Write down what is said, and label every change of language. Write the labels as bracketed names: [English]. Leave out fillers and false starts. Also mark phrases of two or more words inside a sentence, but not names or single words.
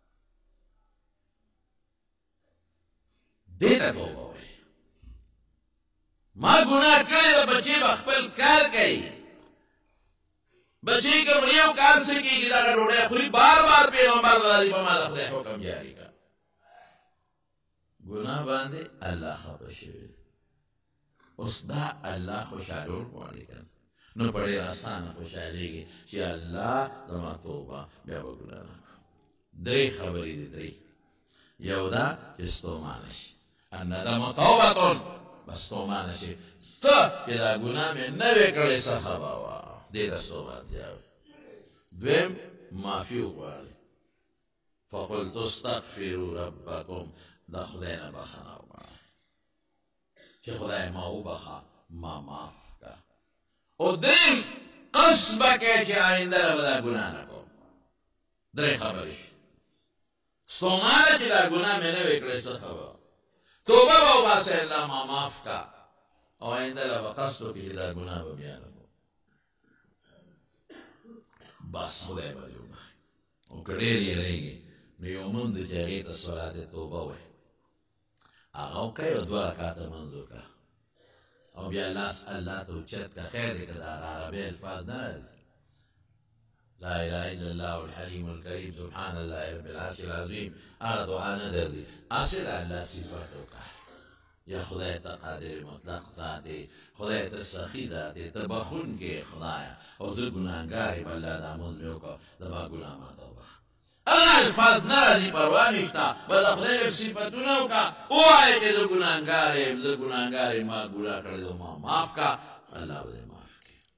[Pashto] دې ته توبه وایي ما ګناه کړې ده بچې به خپل کار کوي بچی که یو کار څه کېږي دغه ډوډۍ خوري بار بار پیغمبر راځي په ما د خدای حکم جاري کړه ګناه باندې الله خفه شوی اوس دا الله خوشحالول غواړي که نو په ډېر اسانه خوشحالېږي چې الله زما توبه بیا به ګناه نه کړم 3 خبرې دي 3 یو دا چې ستومانه شي [Arabic] الندم توبة [Pashto] بس ستومانه شي ته چې دا ګناه مې نه وې کړې څه خبه وه دې ته ستومانتیا وي دویم معافي وغواړي [Arabic] فقلت استغفروا ربکم [Pashto] د خدای نه بخښنه وغواړه چې خدای ما وبخښه ما معاف کړه او دریم قصد به کوې چې آینده له به دا ګناه نه کوم 3 خبرې شي ستومانه چې دا ګناه مې نه وې کړې څه خبره توبه به وباسئ الله ما معاف کړه او آینده له به قصد وکړي چې دا ګناه به بیا نه بس خدای به دې وبخښي او که ډېر یېرېږي نو یو مونځ دی چې هغې ته صلات توبه وایي هغه وکړئ او 2 رکعته مونځ وکړه او بیا لاس الله ته اوچت کړه خیر دی که د هغه عربۍ الفاظ نه راځي [Arabic] لا اله الا الله الحلیم الکریم سبحان الله رب العرش [Pashto] العظیم هغه دعا نه درځي هسې د الله صفت وکړه یا خدای ته قادر مطلق ذات دی خدای ته سخي ذات دی ته بخښونکی خدایه او زه ګناهګار یم الله دا مونځ مې وکړه زما ګناه ماته وبخښه هغه الفاظ نه راځي پروا نشته بس د خدای صفتونه وکړه ووایه چې زه ګناهګار یم زه ګناهګار یم ما ګناه کړی دی ما معاف کړه الله به دې معاف کړي